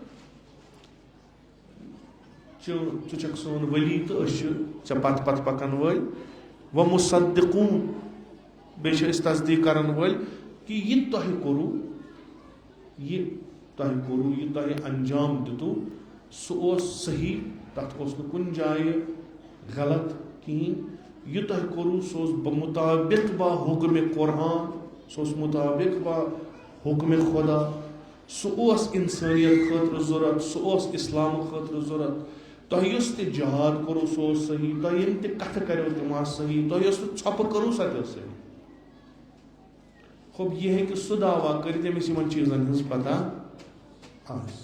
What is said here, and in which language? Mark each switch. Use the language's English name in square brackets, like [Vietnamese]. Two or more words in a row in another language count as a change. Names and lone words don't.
[Kashmiri] ژٕ چھکھ سون ولی تہٕ أسۍ چھِ ژےٚ پتہٕ پکن وٲلۍ ومصدقون بیٚیہِ چھِ أسۍ تصدیٖق کرن وٲلۍ کہ یہِ تۄہہِ کوٚروٕ یہِ تۄہہِ انجام دِتوٕ سُہ اوس صحیح، تتھ اوس نہٕ کُنہِ جایہِ غلط کِہیٖنۍ، یہِ تۄہہِ کوٚروٕ سُہ اوس مطابق با حُکمِ قرآن، سُہ اوس مطابق با حُکمِ خدا، سُہ اوس انسٲنیت خٲطرٕ ضوٚرتھ، سُہ اوس اسلام خٲطرٕ ضوٚرتھ، تۄہہِ یُس تہِ جہاد کوٚروٕ سُہ اوس صحیح، تۄہہِ یِم تہِ کتھٕ کریو تِم آسہٕ صحیح، تۄہہِ یۄس تہِ ژھۄپہٕ کٔرٕو سۄ تہِ ٲس صحیح. خوب یہِ ہیٚکہِ سُہ دعوا کٔرِتھ ییٚمِس یِمن چیٖزن ہٕنٛز پتہ آسہِ.